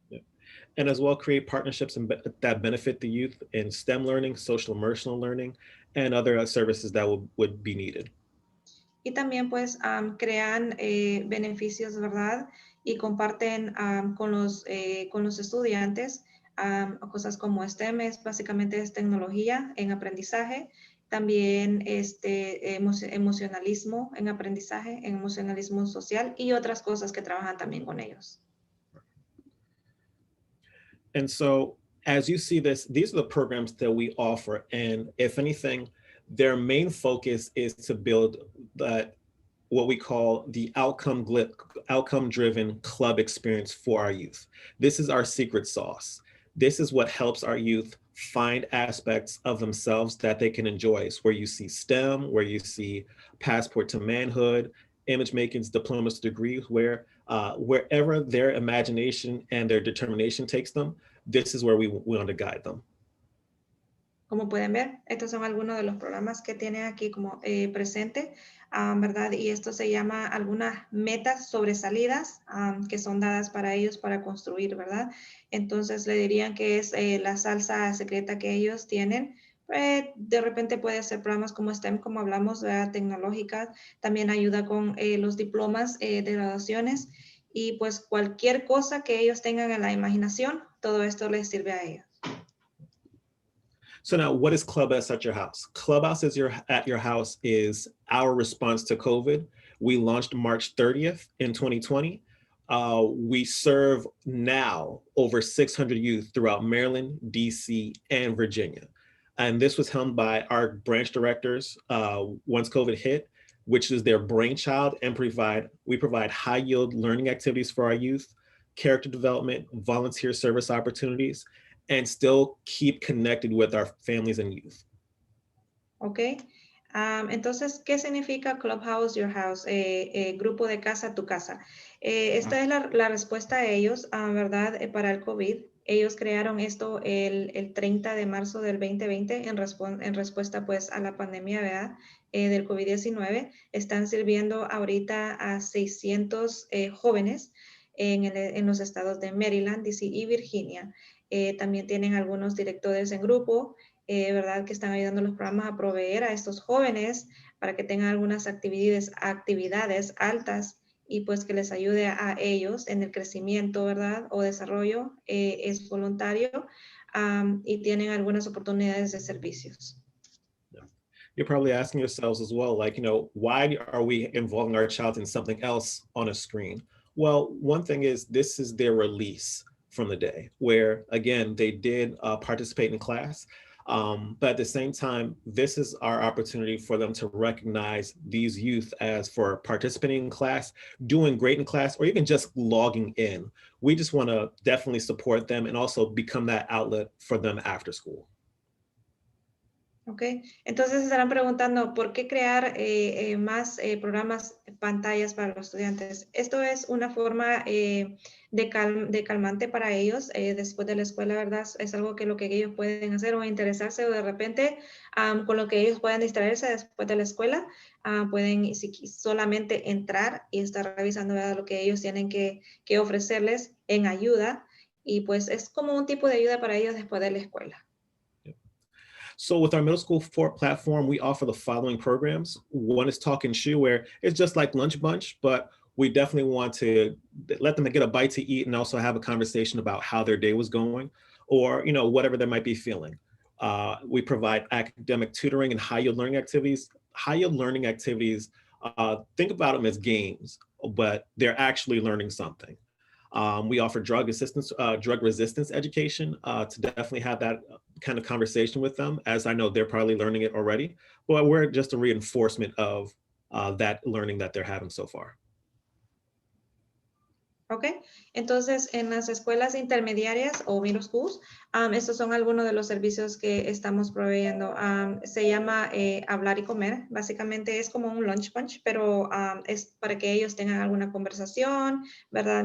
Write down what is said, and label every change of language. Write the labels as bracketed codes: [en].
[en] Yeah. And as well, create partnerships that benefit the youth in STEM learning, social emotional learning, and other services that would be needed. [es] Y también pues crean beneficios, ¿verdad? Y comparten con los estudiantes cosas como STEM, básicamente es tecnología en aprendizaje, también emocionalismo en aprendizaje, emocionalismo social y otras cosas que trabajan también con ellos. [en] And so as you see this, these are the programs that we offer. And if anything, their main focus is to build that what we call the outcome-driven club experience for our youth. This is our secret sauce. This is what helps our youth find aspects of themselves that they can enjoy. It's where you see STEM, where you see passport to manhood, image making's diploma's degrees, where wherever their imagination and their determination takes them, this is where we want to guide them. [es] Como pueden ver, estos son algunos de los programas que tiene aquí como presente, ¿verdad? Y esto se llama algunas metas sobresalidas que son dadas para ellos para construir, ¿verdad? Entonces le dirían que es la salsa secreta que ellos tienen. De repente puede ser programas como STEM, como hablamos, ¿verdad? Tecnológicas, también ayuda con los diplomas de graduaciones y pues cualquier cosa que ellos tengan en la imaginación, todo esto les sirve a ellos. [en] So now, what is ClubHouse at your house? ClubHouse at your house is our response to COVID. We launched March 30th in 2020. We serve now over 600 youth throughout Maryland, DC, and Virginia. And this was helmed by our branch directors once COVID hit, which is their brainchild, and we provide high yield learning activities for our youth, character development, volunteer service opportunities, and still keep connected with our families and youth. Ok. [es] Entonces, ¿qué significa ClubHouse Your House? Grupo de casa, tu casa. Esta es la respuesta a ellos, ¿verdad? Para el COVID. Ellos crearon esto el 30 de marzo del 2020 en respuesta pues a la pandemia, ¿verdad? Del COVID-19. Están sirviendo ahorita a 600 jóvenes en los estados de Maryland, DC y Virginia. También tienen algunos directores en grupo, ¿verdad? Que están ayudando a los programas a proveer a estos jóvenes para que tengan algunas actividades altas y pues que les ayude a ellos en el crecimiento, ¿verdad? O desarrollo, es voluntario y tienen algunas oportunidades de servicios. [en] You're probably asking yourselves as well, like, why are we involving our child in something else on a screen? Well, one thing is this is their release from the day where, again, they did participate in class. But at the same time, this is our opportunity for them to recognize these youth as for participating in class, doing great in class, or even just logging in. We just want to definitely support them and also become that outlet for them after school. [es] Ok, entonces estarán preguntando por qué crear más programas, pantallas para los estudiantes. Esto es una forma de calmante para ellos después de la escuela, ¿verdad? Es algo que lo que ellos pueden hacer o interesarse o de repente con lo que ellos puedan distraerse después de la escuela, pueden solamente entrar y estar revisando, ¿verdad?, lo que ellos tienen que ofrecerles en ayuda y pues es como un tipo de ayuda para ellos después de la escuela. [en] So with our middle school platform, we offer the following programs. One is Talk and Shoe, where it's just like Lunch Bunch, but we definitely want to let them get a bite to eat and also have a conversation about how their day was going or, you know, whatever they might be feeling. We provide academic tutoring and high yield learning activities. High yield learning activities, think about them as games, but they're actually learning something. We offer drug resistance education to definitely have that kind of conversation with them, as I know they're probably learning it already, but we're just a reinforcement of that learning that they're having so far. [es] Ok, entonces en las escuelas intermediarias o middle schools, estos son algunos de los servicios que estamos proveyendo. Se llama hablar y comer, básicamente es como un lunch punch, pero es para que ellos tengan alguna conversación, ¿verdad?